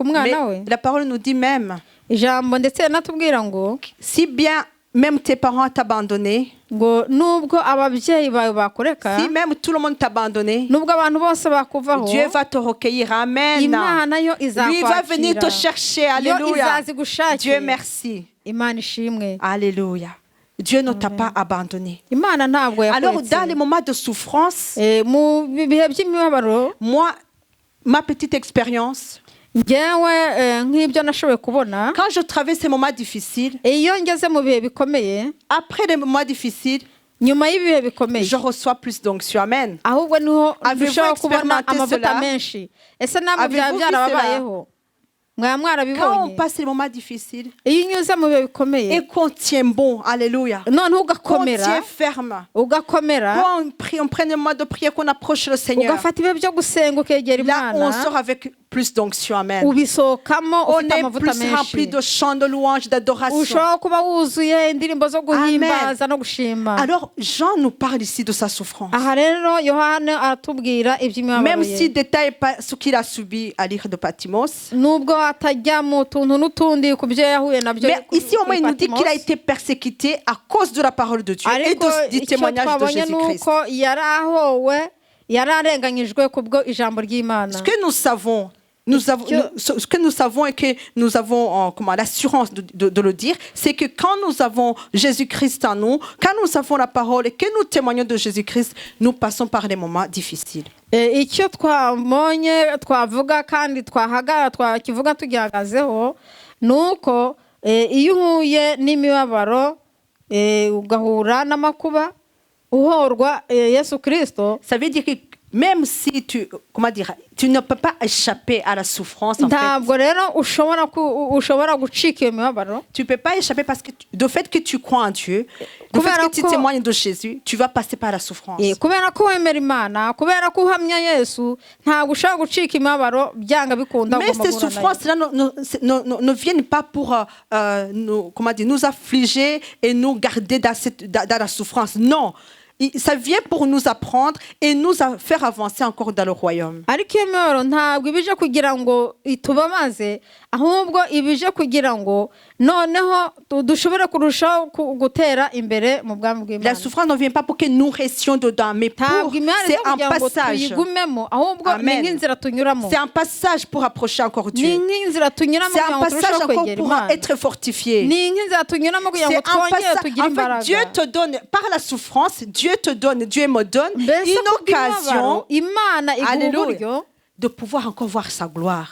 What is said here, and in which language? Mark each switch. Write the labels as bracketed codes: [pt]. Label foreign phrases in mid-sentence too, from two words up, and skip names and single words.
[fr] Mais [rw] umwana we. [fr] la parole nous dit même, [rw] ijambo ndetse rinatubwira ngo [fr] si bien même tes parents t'abandonné, [rw] ngo nubwo ababyeyi bawe bakureka, [fr] si même tout le monde t'a abandonné, [rw] nubwo abantu bose bakuvaho, [fr] Dieu va te recueillir. Amen. [rw] Imana yo [fr] Lui va venir te [rw] izakwakira, [fr] chercher. [rw] yo [fr] Alléluia. [rw] izazi gushakira. [fr] Dieu merci. [rw] Imana ishimwe. [fr] Alléluia. Dieu ne t'a pas abandonné. [rw] Imana ntabwo [fr] Alors, [rw] yakuretse. [fr] dans les moments de souffrance, [rw] mu bihe by'imibabaro, [fr] moi, ma petite expérience, [rw] njyewe nk'ibyo nashoboye kubona, [fr] quand je traverse ces moments difficiles, [rw] iyo ngeze mu bihe bikomeye, [fr] après les moments difficiles, [rw] nyuma y'ibihe bikomeye, [fr] je reçois plus d'onction. Amen. [rw] ahubwo niho [fr] Avez-vous [rw] dushobora kubona [fr] expérimenté [rw] amavuta [fr] cela? [rw] menshi. ese namwe [fr] Avez-vous [rw] byaba [fr] vu [rw] byarababayeho? mwaba [fr] Quand on [rw] mwarabibonye? [fr] passe les moments difficiles [rw] iyo unyuze mu bihe bikomeye, [fr] et qu'on tient bon, alléluia, [rw] noneho [fr] qu'on [rw] ugakomera, [fr] tient ferme, [rw] ugakomera, [fr] qu'on prie, on prenne le moment de prière, qu'on approche le Seigneur, [rw] ugafata ibihe byo gusenga ukegera [fr] là on [rw] Imana, [fr] sort avec plus d'onction. Amen. [rw] ubisohokamo [fr] On [rw] ufite [fr] est [rw] amavuta [fr] plus rempli [rw] menshi. [fr] de chants de louange, d'adoration. [rw] ushobora kuba wuzuye indirimbo zo guhimbaza no gushima. [fr] Alors, Jean nous parle ici de sa souffrance. [rw] aha rero Yohana aratubwira iby'imibabaro [fr] Même [rw] ye. [fr] s'il ne détaille pas ce qu'il a subi à l'île de Patmos. [rw] nubwo atajya mu tuntu n'utundi ku byo yahuye nabyo [fr] Mais ici, au moins, il nous dit Patmos, qu'il a été persécuté à cause de la parole de Dieu et [rw] ariko [fr] du [rw] icyo [fr] témoignage de [rw] twabonye ni [fr] Jésus-Christ. [rw] uko yari ahowe, yari arenganyijwe kubwo ijambo ry'Imana. [fr] Ce que nous savons, ce que nous savons et que nous avons l'assurance de le dire, c'est que quand nous avons Jésus-Christ en nous, quand nous avons la parole et que nous témoignons de Jésus-Christ, nous passons par des moments difficiles. [rw] icyo twabonye twavuga kandi twakivuga tugihagazeho ni uko iyo uhuye n'imibabaro ugahura n'amakuba uhorwa Yesu Kristo, [fr] Ça veut dire que même si tu ne peux pas échapper à la souffrance, en fait. [rw] ntabwo rero ushobora gucika iyo mibabaro [fr] Tu ne peux pas échapper parce que du fait que tu crois en Dieu, du fait que tu témoignes de Jésus, tu vas passer par la souffrance. [rw] kubera ko wemera imana kubera ko uhamya yesu ntabwo ushobora gucika imibabaro byanga bikunda [fr] Mais ces souffrances-là ne viennent pas pour nous affliger et nous garder dans la souffrance. Non. Ça vient pour nous apprendre et nous faire avancer encore dans le royaume. [rw] ariko iyo mibabaro ntabwo ibije kugira ngo itubabaze ahubwo ibije kugira ngo noneho dushobore kurushaho gutera imbere mu bwami bw'Imana. [fr] La souffrance ne vient pas pour que nous restions dedans, mais c'est un passage. Amen. C'est un passage pour approcher encore Dieu. C'est un passage encore pour être fortifié. C'est un passage. En fait, Dieu te donne, par la souffrance, Dieu me donne une occasion, alléluia, de pouvoir encore voir sa gloire.